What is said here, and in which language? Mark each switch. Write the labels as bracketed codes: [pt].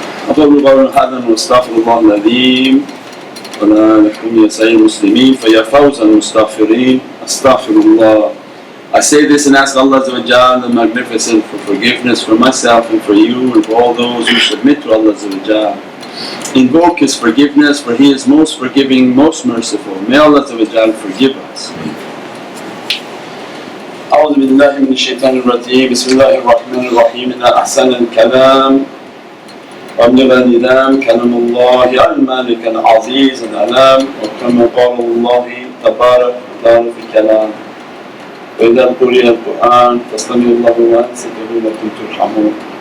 [ar] أقول قولا هذا وأستغفر الله العظيم ولا لكم يا سائر المسلمين فيا فوز المستغفرين أستغفر الله. [en] I say this and ask Allah the Magnificent for forgiveness for myself and for you and for all those who submit to Allah. Invoke His forgiveness, for He is most forgiving, most merciful. May Allah forgive us. [ar] أعوذ بالله من الشيطان الرجيم. بسم الله الرحمن الرحيم. إن أحسن الكلام وأبلغ الندام كلام الله المالك العزيز العلام، وكما قال الله تبارك وتعالى في الكلام وإذا قرئ القرآن فاستمعوا له وأنصتوا لعلكم ترحمون.